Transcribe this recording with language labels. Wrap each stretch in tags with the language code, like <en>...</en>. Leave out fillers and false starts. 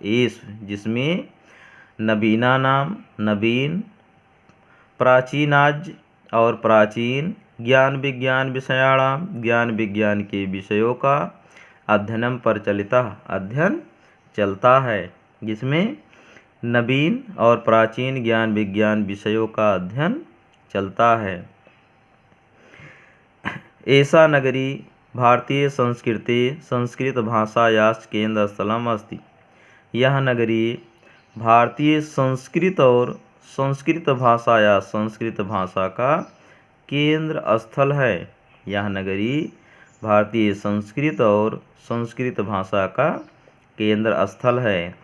<hi>एषु जिसमें नवीनानाम नवीन, प्राचीनाज और प्राचीन, ज्ञान विज्ञान विषयाणाम ज्ञान विज्ञान के विषयों का</hi> <sa>अध्ययनम परिचालितः</sa> <hi>अध्ययन चलता है। जिसमें नवीन और प्राचीन ज्ञान विज्ञान विषयों का अध्ययन चलता है।</hi> <sa>एषा नगरी भारतीय संस्कृते संस्कृत भाषायाः केन्द्रस्थलम् अस्ति।</sa> <hi>यह नगरी भारतीय संस्कृत और संस्कृत भाषा या संस्कृत भाषा का केंद्र स्थल है। यह नगरी भारतीय संस्कृत और संस्कृत भाषा का केंद्र स्थल है।</hi>